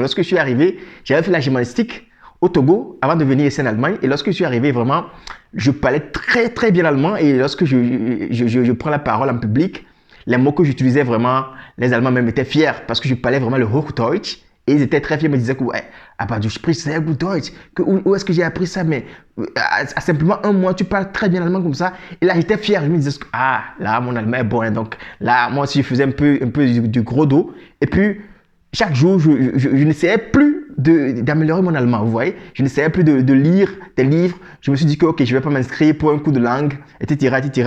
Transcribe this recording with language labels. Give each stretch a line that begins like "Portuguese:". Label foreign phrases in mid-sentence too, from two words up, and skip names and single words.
French: Lorsque je suis arrivé, j'avais fait la gymnastique au Togo avant de venir ici en Allemagne. Et lorsque je suis arrivé, vraiment, je parlais très bien allemand. Et lorsque je prends la parole en public, les mots que j'utilisais vraiment, les Allemands même étaient fiers parce que je parlais vraiment le Hochdeutsch. Et ils étaient très fiers, ils me disaient que, ouais, ah bah,
German: du sprichst sehr gut Deutsch.
French: Où est-ce que j'ai appris ça? Mais à simplement un mois, tu parles très bien allemand comme ça. Et là, j'étais fier. Je me disais, ah, là, mon allemand est bon. Hein. Donc là, moi aussi, je faisais un peu du gros dos. Et puis, chaque jour, je n'essayais plus d'améliorer mon allemand, vous voyez. Je n'essayais plus de lire des livres. Je me suis dit que, ok, je ne vais pas m'inscrire pour un cours de langue, etc.